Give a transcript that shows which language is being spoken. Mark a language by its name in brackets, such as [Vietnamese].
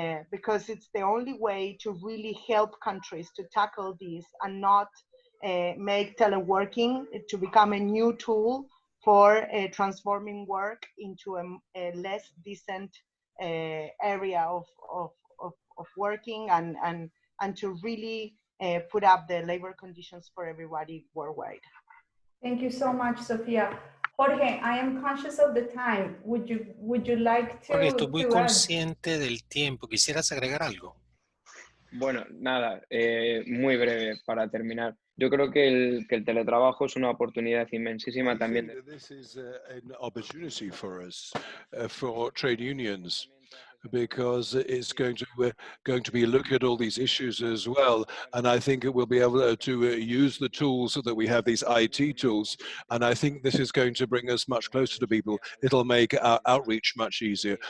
[English] Because it's the only way to really help countries to tackle this and not make teleworking to become a new tool for transforming work into a less decent area of working, and to really put up the labor conditions for everybody worldwide. Thank you so much, Sophia. Jorge, I am conscious of the time. Would you like to? [Spanish] Jorge, estoy muy [English] add? [Spanish] consciente del tiempo. ¿Quisieras agregar algo? Bueno, nada, muy breve para terminar. Yo creo que el teletrabajo es una oportunidad inmensísima también. [English] This is an opportunity for us, for trade unions, because it's going to be looking at all these issues as well. And I think it will be able to use the tools that we have, these IT tools. And I think this is going to bring us much closer to people. It'll make our outreach much easier.